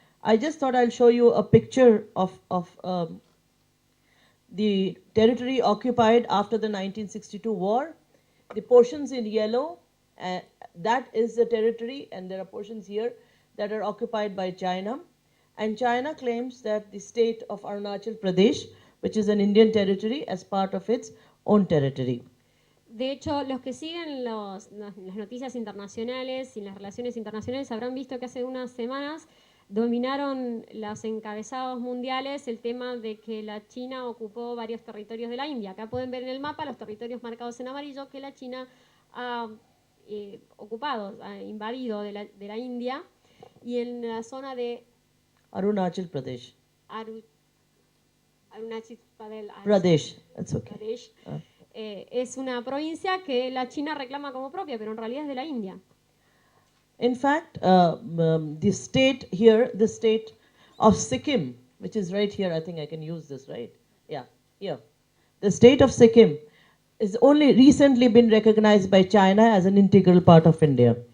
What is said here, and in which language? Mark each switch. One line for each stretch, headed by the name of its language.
English: I just thought I'll show you a picture of the territory occupied after the 1962 war. The portions in yellow, that is the territory, and there are portions here that are occupied by China. And China claims that the state of Arunachal Pradesh, which is an Indian territory, as part of its own territory.
Spanish: De hecho, los que siguen las noticias internacionales y las relaciones internacionales habrán visto que hace unas semanas dominaron los encabezados mundiales el tema de que la China ocupó varios territorios de la India. Acá pueden ver en el mapa los territorios marcados en amarillo que la China ha ocupado, ha invadido de la India, y en la zona de Arunachal Pradesh.
English: Arunachal Pradesh, that's okay. Pradesh.
Spanish: Es una provincia que la China reclama como propia, pero en realidad es de la India.
English: In fact, the state here, the state of Sikkim, which is right here, I think I can use this, right? Yeah, here. The state of Sikkim is only recently been recognized by China as an integral part of India.